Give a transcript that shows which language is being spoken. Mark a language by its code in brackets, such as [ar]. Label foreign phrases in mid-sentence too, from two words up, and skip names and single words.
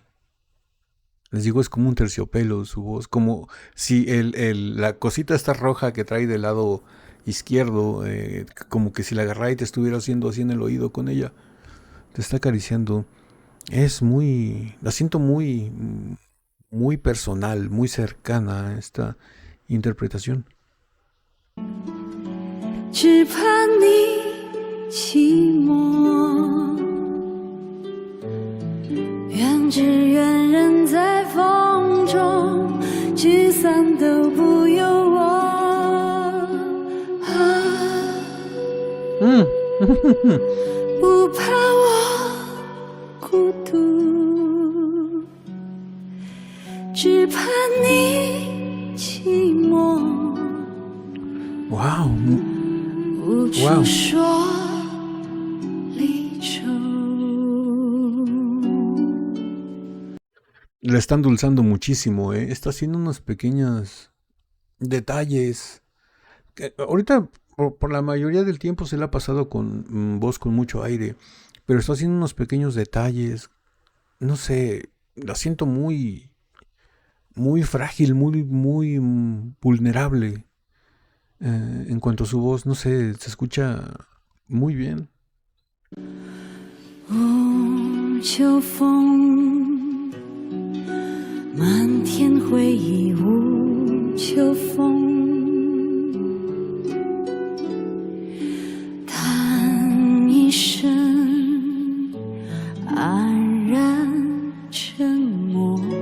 [es] Les digo, es como un terciopelo su voz, como si la cosita esta roja que trae del lado izquierdo, como que si la agarrara y te estuviera haciendo así en el oído con ella, te está acariciando. La siento muy personal, muy cercana a esta interpretación. [zh] 只怕你寂寞，愿只愿人在风中，聚散都不由我。不怕我孤独，只怕你寂寞。 Wow. 无处说离愁。 [es] Le está endulzando muchísimo, ¿eh? Está haciendo unos pequeños detalles. Ahorita, por la mayoría del tiempo se le ha pasado con voz con mucho aire, pero está haciendo unos pequeños detalles. No sé, la siento muy frágil, muy vulnerable. En cuanto a su voz, no sé, se escucha muy bien. [zh] 秋风，漫天回忆无秋风。叹一声，黯然沉默。